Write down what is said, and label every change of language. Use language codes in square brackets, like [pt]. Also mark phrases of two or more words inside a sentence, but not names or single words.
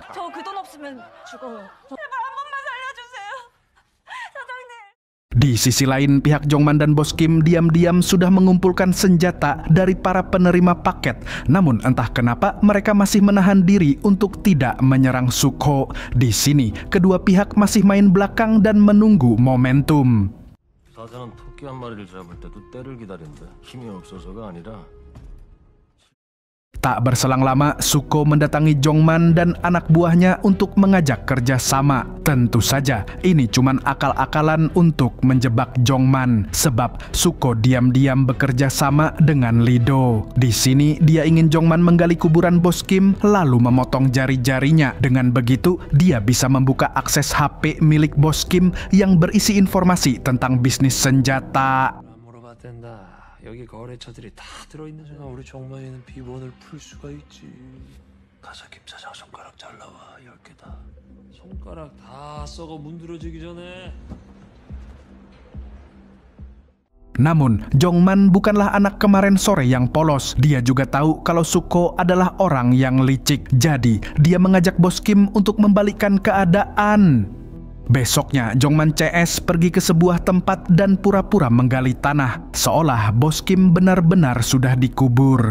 [id] Di sisi lain, pihak Jongman dan Bos Kim diam-diam sudah mengumpulkan senjata dari para penerima paket. Namun entah kenapa mereka masih menahan diri untuk tidak menyerang Suko. Di sini, kedua pihak masih main belakang dan menunggu momentum. [ko] 사자는 토끼 한 마리를 잡을 때도 때를 기다린다. 힘이 없어서가 아니라. [id] Tak berselang lama, Suko mendatangi Jongman dan anak buahnya untuk mengajak kerja sama. Tentu saja, ini cuman akal-akalan untuk menjebak Jongman. Sebab Suko diam-diam bekerja sama dengan Lido. Di sini, dia ingin Jongman menggali kuburan Bos Kim, lalu memotong jari-jarinya. Dengan begitu, dia bisa membuka akses HP milik Bos Kim yang berisi informasi tentang bisnis senjata. [ko] 여기 거래처들이 다 들어있는 순간 우리 정만이는 비번을 풀 수가 있지. 가서 김 사장 손가락 잘라와 10개다. 손가락 다 썩어 문드러지기 전에. [id] Namun, Jongman bukanlah anak kemarin sore yang polos. Dia juga tahu kalau Suko adalah orang yang licik. Jadi, dia mengajak Bos Kim untuk membalikkan keadaan. Besoknya, Jongman CS pergi ke sebuah tempat dan pura-pura menggali tanah, seolah Bos Kim benar-benar sudah dikubur.